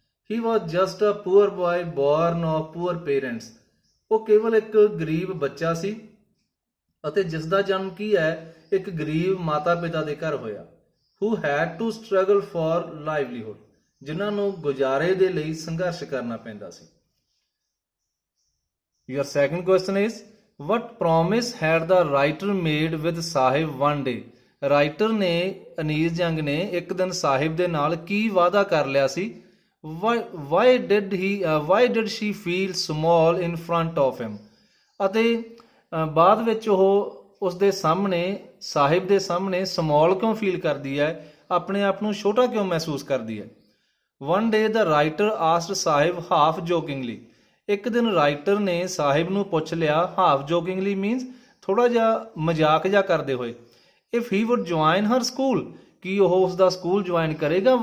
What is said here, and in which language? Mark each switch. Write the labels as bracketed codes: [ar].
[en] He was just a poor boy born of poor parents. [pa] ਉਹ ਕੇਵਲ ਇੱਕ ਗਰੀਬ ਬੱਚਾ ਸੀ ਅਤੇ ਜਿਸ ਦਾ ਜਨਮ ਕੀ ਹੈ? ਇੱਕ ਗਰੀਬ ਮਾਤਾ ਪਿਤਾ ਦੇ ਘਰ ਹੋਇਆ। [en] who had to struggle for livelihood, [pa] ਜਿਨ੍ਹਾਂ ਨੂੰ ਗੁਜ਼ਾਰੇ ਦੇ ਲਈ ਸੰਘਰਸ਼ ਕਰਨਾ ਪੈਂਦਾ ਸੀ। [en] Your second question is, what promise had the writer made with Saheb one day? [pa] Writer ਨੇ, ਅਨੀਸ ਜੰਗ ਨੇ, ਇੱਕ ਦਿਨ ਸਾਹਿਬ ਦੇ ਨਾਲ ਕੀ ਵਾਅਦਾ ਕਰ ਲਿਆ ਸੀ? [en] why did she feel small in front of him? [pa] ਅਤੇ ਬਾਅਦ ਵਿੱਚ ਉਹ ਉਸ ਦੇ ਸਾਹਮਣੇ, ਸਾਹਿਬ ਦੇ ਸਾਹਮਣੇ ਸਮੌਲ ਕਿਉਂ ਫੀਲ ਕਰਦੀ ਹੈ, ਆਪਣੇ ਆਪ ਨੂੰ ਛੋਟਾ ਕਿਉਂ ਮਹਿਸੂਸ ਕਰਦੀ ਹੈ? [en] One day the writer asked Saheb half jokingly. [pa] ਇੱਕ ਦਿਨ ਰਾਈਟਰ ਨੇ ਸਾਹਿਬ ਨੂੰ ਪੁੱਛ ਲਿਆ, [en] half jokingly means [pa] ਥੋੜਾ ਜਿਹਾ ਮਜ਼ਾਕ ਜਿਹਾ ਕਰਦੇ ਹੋਏ, [en] if he would join her school, [pa] ਕਿ ਉਹ ਉਸ ਦਾ ਸਕੂਲ ਜੁਆਇਨ ਕਰੇਗਾ।